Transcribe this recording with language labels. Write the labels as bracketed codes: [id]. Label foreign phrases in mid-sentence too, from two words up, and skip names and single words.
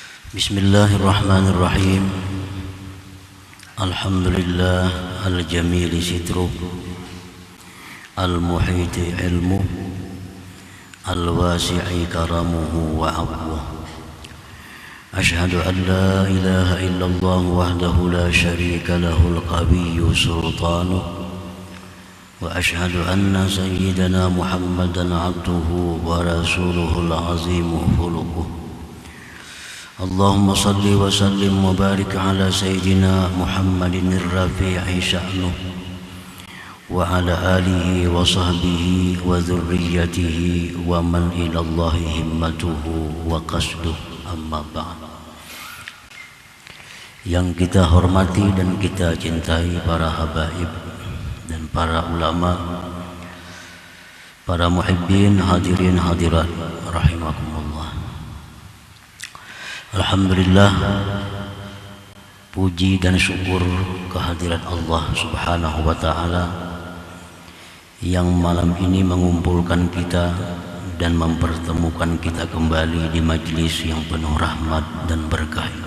[ar] بسم الله الرحمن الرحيم. الحمد لله الجميل ستره، المحيط علمه، الواسع كرمه وأبوابه. أشهد أن لا إله إلا الله وحده لا شريك له القوي سلطانه، وأشهد أن سيدنا محمدا عبده ورسوله العظيم خلقه. اللهم صل وسلم وبارك على سيدنا محمد الرفيع شأنه وعلى آله وصحبه وذريته ومن إلى الله همته وقصده، أما بعد. [id] Yang kita hormati dan kita cintai para habaib dan para ulama, para muhibbin, hadirin hadirat rahimakumullah. Alhamdulillah, puji dan syukur kehadirat Allah [ar] سبحانه وتعالى [id] yang malam ini mengumpulkan kita dan mempertemukan kita kembali di majlis yang penuh rahmat dan berkah.